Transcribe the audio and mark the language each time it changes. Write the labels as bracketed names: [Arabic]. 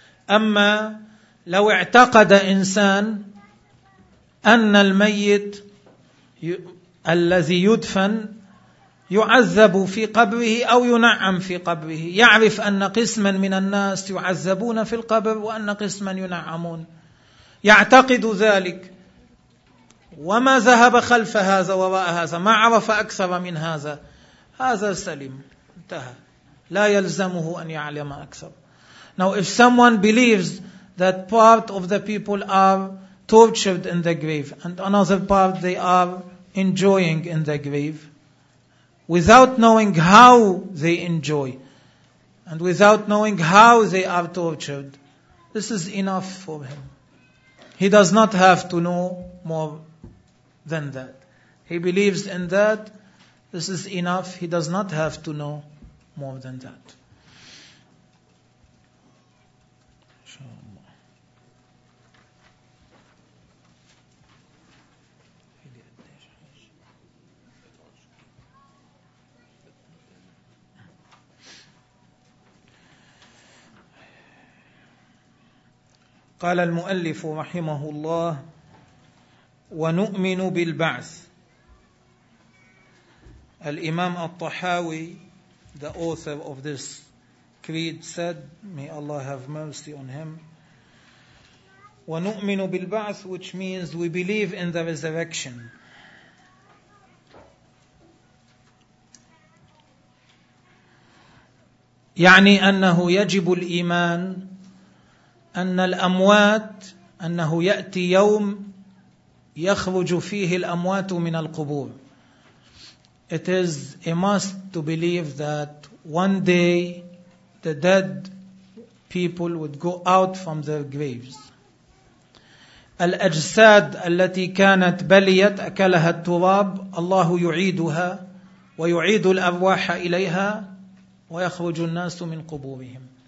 [Arabic] أما لو اعتقد إنسان أن الميت الذي يدفن يعذب في قبره أو ينعم في قبره، يعرف أن قسما من الناس يعذبون في القبر وأن قسما ينعمون، يعتقد ذلك وما ذهب خلف هذا وراء هذا، ما عرف أكثر من هذا، هذا سليم انتهى، لا يلزمه أن يعلم أكثر. [English] Now if someone believes that part of the people are tortured in the grave and another part they are enjoying in the grave without knowing how they enjoy and without knowing how they are tortured, this is enough for him. He does not have to know more than that. He believes in that, this is enough. He does not have to know more than that. [Arabic] قال المؤلف رحمه الله: ونؤمن بالبعث. [English] الإمام الطحاوي, the author of this creed, said, may Allah have mercy on him, [Arabic] ونؤمن بالبعث, [English] which means we believe in the resurrection. [Arabic] يعني أنه يجب الإيمان أن الأموات, أنه يأتي يوم يخرج فيه الأموات من القبور. [English] It is a must to believe that one day the dead people would go out from their graves. [Arabic] الأجساد التي كانت بليت أكلها التراب, الله يعيدها ويعيد الأرواح إليها ويخرج الناس من قبورهم.